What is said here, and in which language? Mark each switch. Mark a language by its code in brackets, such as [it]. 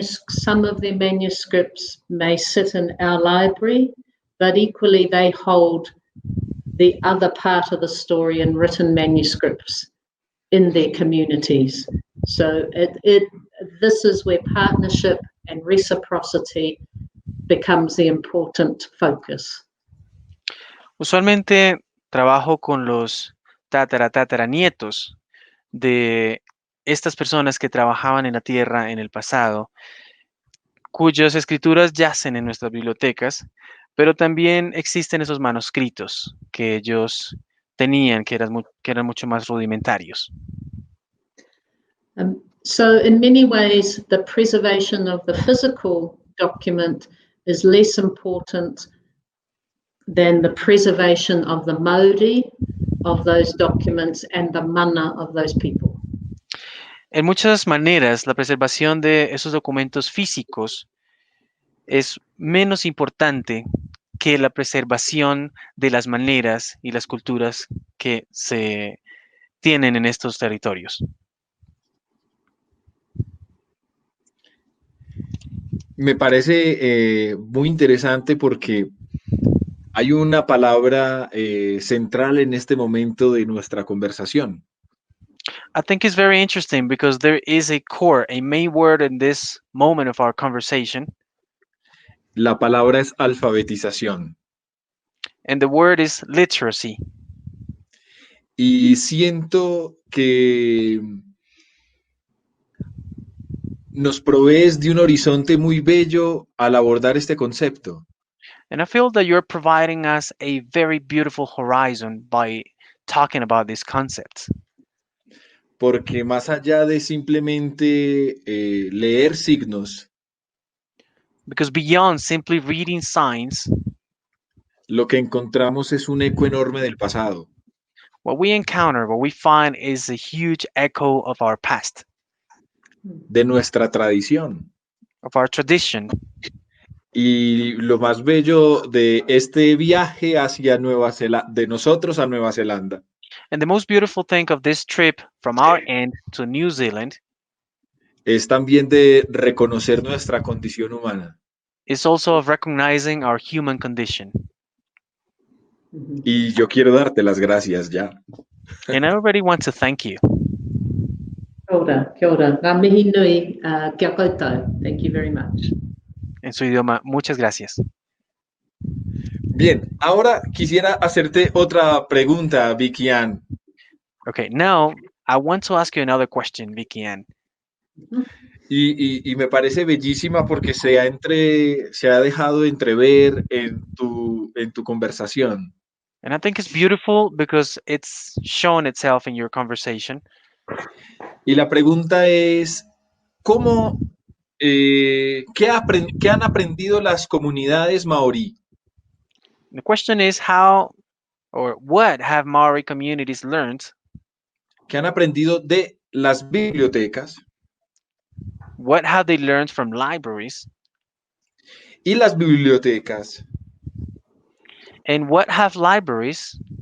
[en] Some of their manuscripts may sit in our library, but equally they hold the other part of the story in written manuscripts in their communities. So this is where partnership and reciprocity becomes the important focus. [es] Usualmente trabajo con los tataranietos de estas personas que trabajaban en la tierra en el pasado, cuyas escrituras yacen en nuestras bibliotecas, pero también existen esos manuscritos que ellos tenían, que eran mucho más rudimentarios. [en] So in many ways, the preservation of the physical document is less important than the preservation of the mauri of those documents and the mana of those people. [es] En muchas maneras, la preservación de esos documentos físicos es menos importante que la preservación de las maneras y las culturas que se tienen en estos territorios. Me parece muy interesante porque hay una palabra central en este momento de nuestra conversación. [en] I think it's very interesting because there is a core, a main word in this moment of our conversation, [es] La palabra es alfabetización. [en] and the word is literacy. [es] Y siento que nos provees de un horizonte muy bello al abordar este concepto. [en] And I feel that you're providing us a very beautiful horizon by talking about these concepts. [es] Porque más allá de simplemente leer signos, [en] Because beyond simply reading signs, [es] lo que encontramos es un eco enorme del pasado. [en] what we encounter, what we find is a huge echo of our past, [es] De nuestra tradición. [en] of our tradition. [es] Y lo más bello de este viaje hacia de nosotros a Nueva Zelanda, [en] And the most beautiful thing of this trip from our end to New Zealand [es] es también de reconocer nuestra condición humana. [en] is also of recognizing our human condition. [es] Y yo quiero darte las gracias ya. [en] And I already want to thank you. [mi] Kia ora. Ngā mihi nui, kia koutou. [en] Thank you very much. [es] En su idioma, muchas gracias. Bien, ahora quisiera hacerte otra pregunta, Vicky Ann. [en] Okay, now I want to ask you another question, Vicky Ann. [es] Y me parece bellísima porque se ha dejado entrever en tu conversación. [en] And I think it's beautiful because it's shown itself in your conversation. [es] Y la pregunta es, ¿cómo ¿qué han aprendido las comunidades maorí? [en] The question is how or what have Maori communities learned? [es] ¿Qué han aprendido de las bibliotecas? [en] What have they learned from libraries? [es] Y las bibliotecas [en] And what have libraries